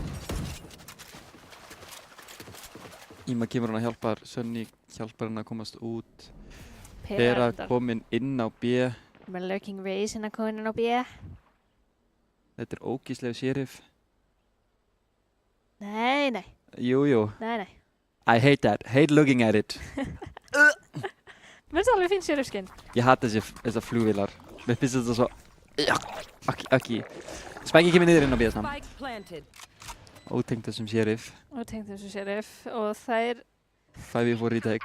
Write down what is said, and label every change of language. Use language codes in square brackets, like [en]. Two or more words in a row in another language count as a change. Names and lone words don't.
[is] Íma kemur hann að hjálpa, Sunny hjálpar hann að komast út. Pera Pera reyndar. komin inn á B. Með Lurking Rays inn að koma inn á B. Þetta er ógíslega sheriff. Nei. Jú. Nei. [en] I hate that. Hate looking at it. [is] Mér finnst það alveg fín sheriffskinn. Ég hata þessar flugvélar. Mér finnst þetta svo... Ekki. Spæki kemur niður inn á B saman. [en] Spike planted. [is] Ótengt þessum sheriff. Og tengt þessu sheriff. Og þær [en] 5v4 retake.